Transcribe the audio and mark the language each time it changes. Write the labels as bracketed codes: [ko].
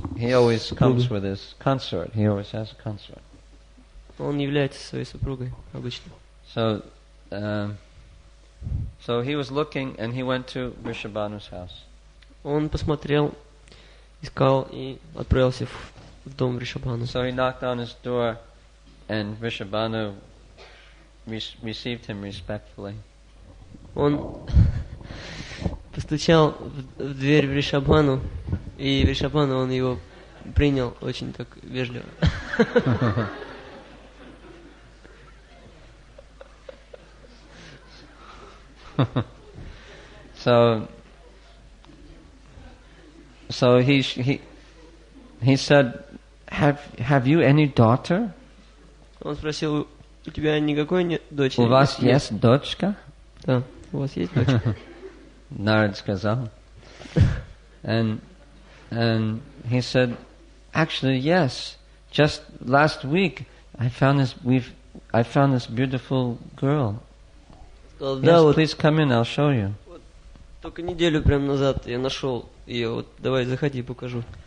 [en] he always comes with his consort. He always has a consort. [ru] Он является своей супругой обычно. [en] So he was looking, and he went to Vrishabhanu's house. [ru] Он посмотрел, искал и отправился в дом Вришабхану. [en] So he knocked on his door, and Vrishabhanu received him respectfully. [ru] Он постучал в дверь Вришабхану, и Вришабхану, он его принял очень так вежливо. [en] So he said, have you any daughter? [ru] Он спросил, у тебя никакой нет дочери? У вас есть дочка? Да, у вас есть дочка? [en] Narad [ru] сказал. [en] And he said, actually yes. Just last week I found this beautiful girl. [ru] Сказал, [en] Yes, please come in, I'll show you. [ru] Только неделю прямо назад я нашел ее. Вот давай заходи, покажу.